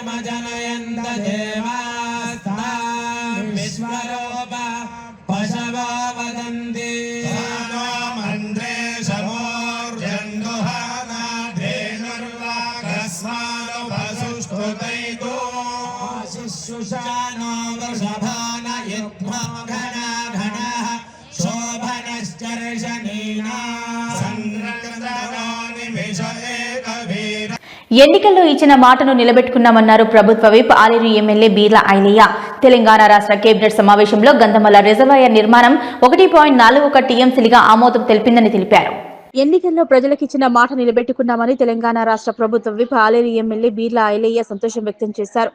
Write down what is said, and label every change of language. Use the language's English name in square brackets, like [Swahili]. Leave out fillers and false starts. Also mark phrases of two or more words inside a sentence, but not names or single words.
[Sanskrit] जनयन्त देवास्तां विश्वरूप पशवो वदन्ति मन्त्रे शमोर्जन्दुहाना धेनुर्वाकस्मानो वसुष्टुतैतो शिशुषानो वृषभान युद्ध्वा घना घनः शोभनश्चर्षणीना संरक्षणो निमिष एकवीर. [Telugu] ఎన్నికల్లో ఇచ్చిన మాటను నిలబెట్టుకున్నామన్నారు ప్రభుత్వ విప్ ఆలేరు ఎమ్మెల్యే బీర్ల ఐలయ్య. తెలంగాణ రాష్ట్ర కేబినెట్ సమావేశంలో గంధమల్ల రిజర్వాయర్ నిర్మాణం 1.41 టీఎంసీలుగా ఆమోదం తెలిపిందని తెలిపారు. ఎన్నికల్లో ప్రజలకిచ్చిన మాట నిలబెట్టుకున్నామని తెలంగాణ రాష్ట్ర ప్రభుత్వ విప్ ఆలేరు ఎమ్మెల్యే బీర్ల ఐలయ్య సంతోషం వ్యక్తం చేశారు.